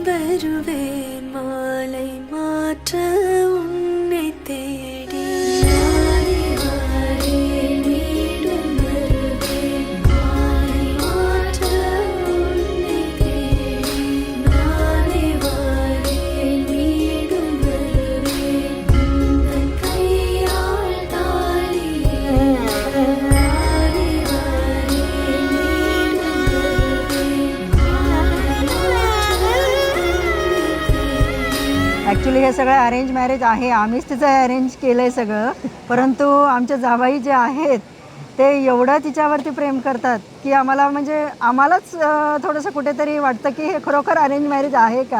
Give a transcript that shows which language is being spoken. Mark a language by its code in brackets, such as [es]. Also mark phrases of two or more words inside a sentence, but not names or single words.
[ta] வருவேன் மாலை மாற்ற உன்னை தேடி நானே வாரேன் மீண்டும் வருவேன் மாலை மாற்ற உன்னை தேடி நானே வாரேன் மீண்டும் வருவேன் உந்தன் கையால் தாளியேந்த நானே வாரேன் மீண்டும் வருவேன் [mr] ॲक्च्युली हे सगळं [en] arrange marriage [mr] आहे. आम्हीच तिचं अरेंज केलं आहे सगळं. परंतु आमच्या जावाई जे आहेत ते एवढं तिच्यावरती प्रेम करतात की आम्हाला म्हणजे आम्हालाच थोडंसं कुठेतरी वाटतं की हे खरोखर [en] arrange marriage [mr] आहे का.